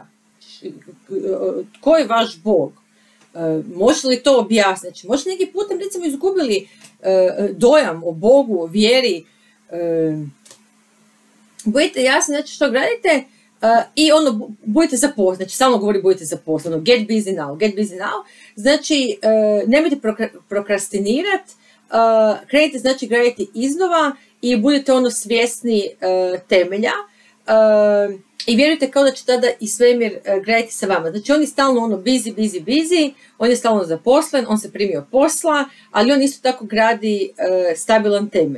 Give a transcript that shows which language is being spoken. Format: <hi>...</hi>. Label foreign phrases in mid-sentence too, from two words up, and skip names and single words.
<hr>Tko je vaš Bog? Može li to objasniti? Znači, možda neki putem, recimo, izgubili dojam o Bogu, o vjeri. Budite jasni, znači, što gradite i ono, budite zaposleni. Znači, samo govori budite zaposleni.</hr> <en>Get busy now, get busy now.</en> <hr>Znači, nemojte prokrastinirati, krenite, znači, graditi iznova i budete ono svjesni temelja. I vjerujte kao da će tada i svemir graditi sa vama. Znači, on je stalno ono busy, on je stalno zaposlen, on se primio posla, ali on isto tako gradi stabilan temelj.</hr>